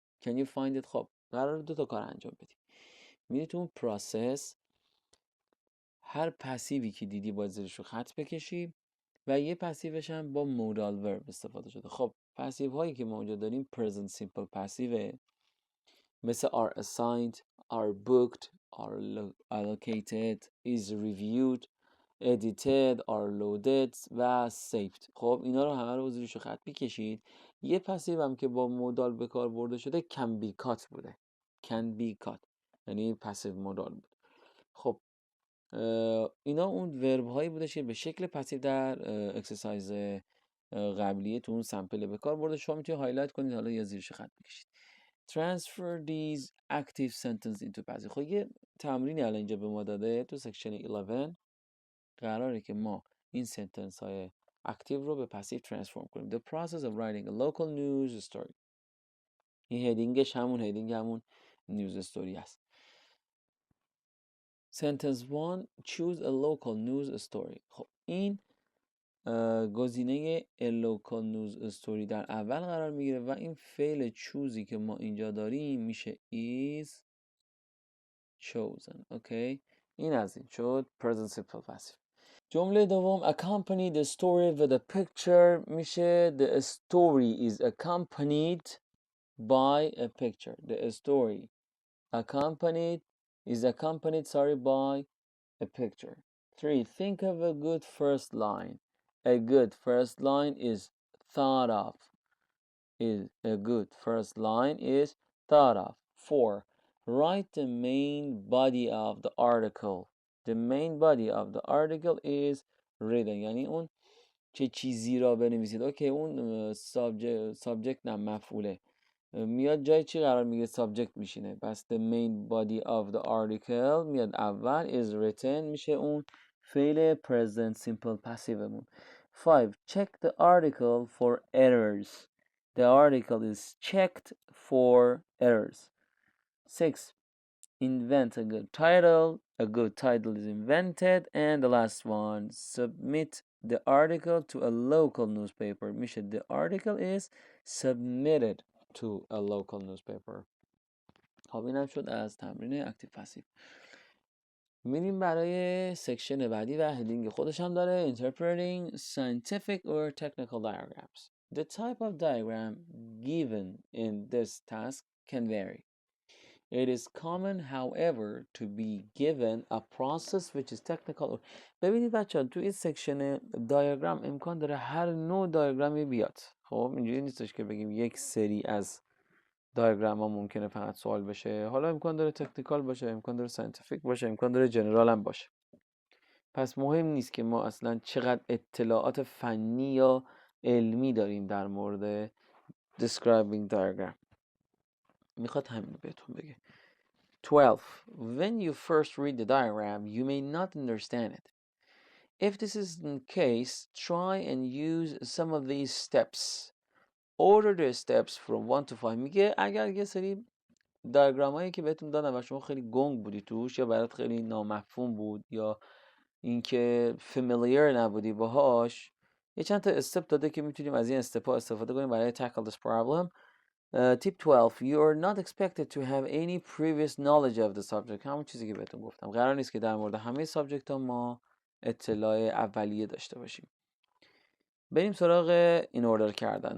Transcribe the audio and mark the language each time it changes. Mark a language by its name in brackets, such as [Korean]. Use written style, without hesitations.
[English] Can you find it? [Persian] خب قرار 2 تا کار انجام بدیم. میری تو اون پروسس، هر پسیوی که دیدی باید زیرش رو خط بکشی و یه پسیوش هم با مودال ورب استفاده شده. خب پسیو هایی که ما اونجا داریم present simple پسیوه، مثل [English] are assigned, are booked, are allocated, is reviewed, edited, are loaded [Persian] و saved. خب اینا رو همه رو زیرش خط بکشید. یه پسیو هم که با مودال به کار برده شده [English] can be cut [Persian] بوده. [English] can be cut [Persian] یعنی پسیو مودال بود. خب اینا اون ورب هایی بودش که به شکل پسیو در اکسرسایز قبلیه تو اون سمپل به کار برده. شما میتونید هایلایت کنید حالا یا زیرش خط بکشید. [English] Transfer these active sentence into passive. [Persian] خب یه تمرینی الان اینجا به ما داده تو سکشن 11 قراره که ما این سنتنس های اکتیو رو به پسیو ترانسفورم کنیم. [English] The process of writing a local news story. [Persian] این هدینگش همون هدینگ همون نیوز استوری است. [English] Sentence 1. Choose a local news story. [Persian] خب این گزینه [English] a local news story [Persian] در اول قرار میگیره و این فعل چوزی که ما اینجا داریم میشه [English] is chosen. [Persian] اوکی، این از این شد present simple passive. جمله دوم [English] accompany the story with a picture [Persian] میشه [English] the story is accompanied by a picture. The story is accompanied by a picture. 3. Think of a good first line. A good first line is thought of. A good first line is thought of. 4. Write the main body of the article. The main body of the article is written. [Persian] یعنی اون چه چیزی را بنویسید. اوکی، اون سابجکت نه مفعوله. میاد جای چی قرار میگه؟ subject میشینه. [English] پس the main body of the article [Persian] میاد اول، [English] is written [Persian] میشه اون فعل [English] present simple passive مون. 5. Check the article for errors. The article is checked for errors. 6. Invent a good title. A good title is invented. And the last one, submit the article to a local newspaper. [Persian] میشه [English] the article is submitted to a local newspaper. [Persian] خب اینم شد از تمرین اکتیو پاسیو. میریم برای سکشن بعدی و هدینگ خودش هم داره. [English] Interpreting scientific or technical diagrams. The type of diagram given in this task can vary. It is common, however, to be given a process which is technical. [Persian] ببینید بچه ها تو این سکشن دیاگرام امکان داره هر نوع دیاگرامی بیاد. خب اینجوری نیستش که بگیم یک سری از دیاگرام ها ممکنه فقط سوال بشه. حالا امکان داره تکنیکال باشه، امکان داره ساینتیفیک باشه، امکان داره جنرال هم باشه. پس مهم نیست که ما اصلا چقدر اطلاعات فنی یا علمی داریم در مورد [English] describing diagram. [Persian] میخواد همین رو بهتون بگه. [English] 12. When you first read the diagram, you may not understand it. If this is the case, try and use some of these steps. Order the steps from 1 to 5. [Persian] میگه اگر یه سری دیاگرام هایی که بهتون دادم و شما خیلی گنگ بودی توش، یا برات خیلی نامفهوم بود، یا اینکه فامیلیر نبودی باهاش، یه چند تا استپ داده که میتونیم از این استپ ها استفاده کنیم برای [English] tackle this problem. Tip 12. You are not expected to have any previous knowledge of the subject. [Persian] همون چیزی که بهتون گفتم، قرار نیست که در مورد همه سابجکت ها ما اطلاع اولیه داشته باشیم. بریم سراغ این اوردر کردن.